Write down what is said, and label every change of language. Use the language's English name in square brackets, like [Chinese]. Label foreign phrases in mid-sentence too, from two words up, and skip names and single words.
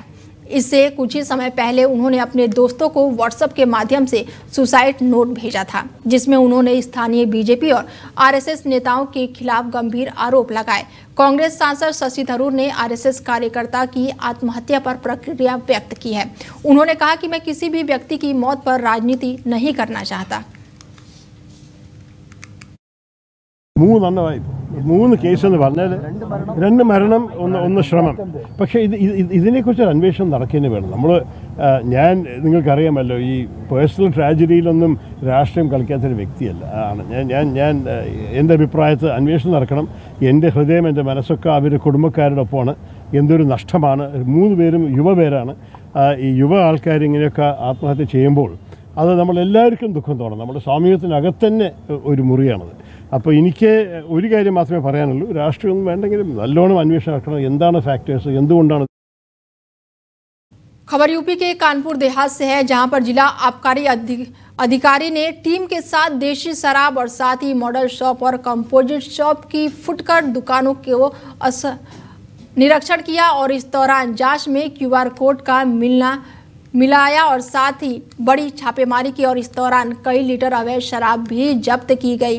[Hindi] इससे कुछ ही समय पहले उन्होंने अपने दोस्तों को व्हाट्सएप के माध्यम से [English] suicide note [Hindi] भेजा था, जिसमें उन्होंने स्थानीय बीजेपी और आरएसएस नेताओं के खिलाफ गंभीर आरोप लगाए। कांग्रेस सांसद शशि थरूर ने आरएसएस कार्यकर्ता की आत्महत्या पर प्रतिक्रिया व्यक्त की है। उन्होंने कहा कि मैं किसी भी व्यक्ति की मौत पर राजनीति नहीं करना चाहता। [Malayalam] 3 കേസ് എന്ന് പറഞ്ഞാൽ 2 മരണം, ഒന്ന് ശ്രമം. പക്ഷേ ഇതിനെക്കുറിച്ചൊരു അന്വേഷണം നടക്കേണ്ടി വേണം. നിങ്ങൾക്കറിയാമല്ലോ, ഈ പേഴ്സണൽ ട്രാജഡിയിലൊന്നും രാഷ്ട്രീയം കളിക്കാത്തൊരു വ്യക്തിയല്ല ആണ് ഞാൻ. എൻ്റെ അഭിപ്രായത്തിൽ അന്വേഷണം നടക്കണം. എൻ്റെ ഹൃദയം, എൻ്റെ മനസ്സൊക്കെ അവരുടെ കുടുംബക്കാരുടെ ഒപ്പമാണ്. എന്തൊരു നഷ്ടമാണ്. 3 പേരും യുവപേരാണ്. ഈ യുവ ആൾക്കാർ ഇങ്ങനെയൊക്കെ ആത്മഹത്യ ചെയ്യുമ്പോൾ അത് നമ്മളെല്ലാവർക്കും ദുഃഖം തോന്നും. നമ്മുടെ സാമൂഹ്യത്തിനകത്ത് തന്നെ ഒരു മുറിയാണത്. അപ്പോൾ എനിക്ക് ഒരു കാര്യം മാത്രമേ പറയാനുള്ളൂ, രാഷ്ട്രീയമൊന്നും വേണ്ടെങ്കിലും നല്ലോണം അന്വേഷണം നടക്കണം. എന്താണ് ഫാക്ടേഴ്സ്, എന്തുകൊണ്ടാണ്. [Hindi] खबर यूपी के कानपुर देहात से है, जहां पर जिला आबकारी अधिकारी ने टीम के साथ देशी शराब और साथ ही [English] model shop [Hindi] और [English] composite shop [Hindi] की फुटकर दुकानों को निरीक्षण किया और इस दौरान जांच में [English] QR code [Hindi] का मिलाया और साथ ही बड़ी छापेमारी की और इस दौरान कई लीटर अवैध शराब भी जब्त की गई।